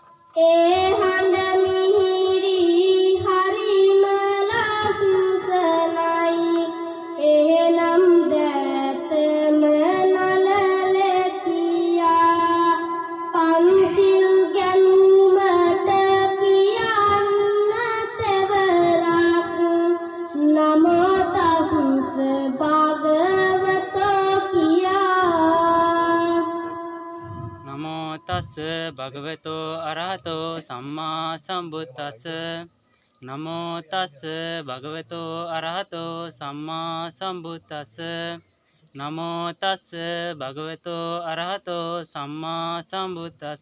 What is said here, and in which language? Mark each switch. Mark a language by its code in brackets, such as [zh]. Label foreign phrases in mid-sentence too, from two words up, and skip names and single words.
[si] ඒ හඬ මිහිරි හරිම ලස්සනයි එහෙනම් දැතම නලලෙතියා පන්සිල් ගැනුමට කියන්න තෙවරක් [pi] නමෝ තස්ස භගවතෝ [si] කියා [pi] නමෝ තස්ස භගවතෝ අරහතෝ සම්මා සම්බුද්දස්ස නමෝ තස්ස භගවතෝ අරහතෝ සම්මා සම්බුද්දස්ස නමෝ තස්ස භගවතෝ අරහතෝ සම්මා සම්බුද්දස්ස